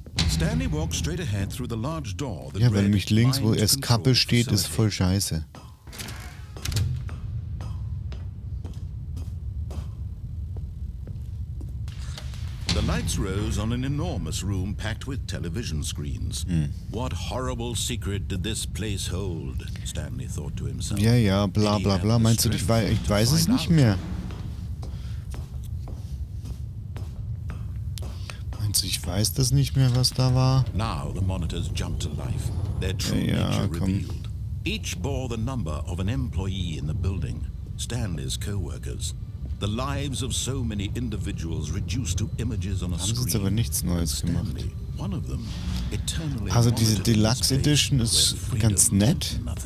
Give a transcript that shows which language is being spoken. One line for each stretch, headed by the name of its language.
English: Stanley walked straight ahead through the large door.
German: Ja, weil nämlich links, wo erst Kappe steht, ist voll scheiße.
English: The lights rose on an enormous room packed with television screens. What horrible secret did this place hold? Stanley thought to himself.
German: Ja, ja, bla bla bla. Meinst du, ich weiß es nicht mehr? Meinst du, ich weiß das nicht mehr, was da war?
English: Now the monitors jumped to life. Their true nature revealed. Each bore the number of an employee in the building, Stanley's co-workers. The lives of so many individuals reduced to images on a screen.
German: Haben sie jetzt aber nichts Neues gemacht.
English: One of them, eternally
German: also diese Deluxe Edition ist ganz nett.